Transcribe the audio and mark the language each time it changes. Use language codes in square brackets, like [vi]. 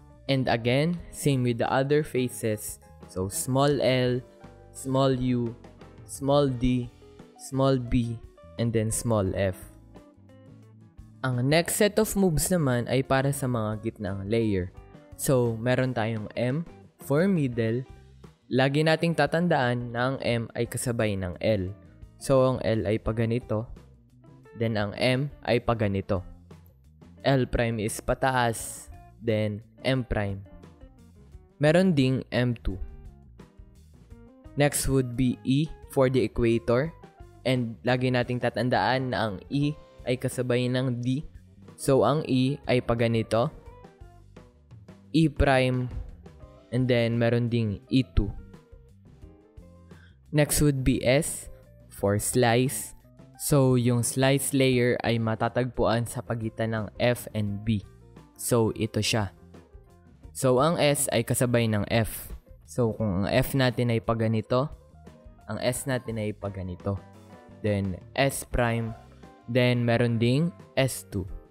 [en] And again, same with the other faces. So, small l, small u, small d, small b, and then small f. [tl] Ang next set of moves naman ay para sa mga gitnang layer. So, meron tayong M for middle. Lagi nating tatandaan na ang M ay kasabay ng L. So, ang L ay paganito. Then, ang M ay paganito. [en] L prime is pataas. Then, M prime. [tl] Meron ding M2. [en] Next would be E for the equator. [tl] And lagi nating tatandaan na ang E ay kasabay ng D. So, ang E ay paganito. E prime. And then, meron ding E2. [en] Next would be S for slice. [tl] So, yung slice layer ay matatagpuan sa pagitan ng F and B. So, ito siya. So, ang S ay kasabay ng F. So, kung ang F natin ay paganito, ang S natin ay paganito. Then, S prime. Then, meron ding S2.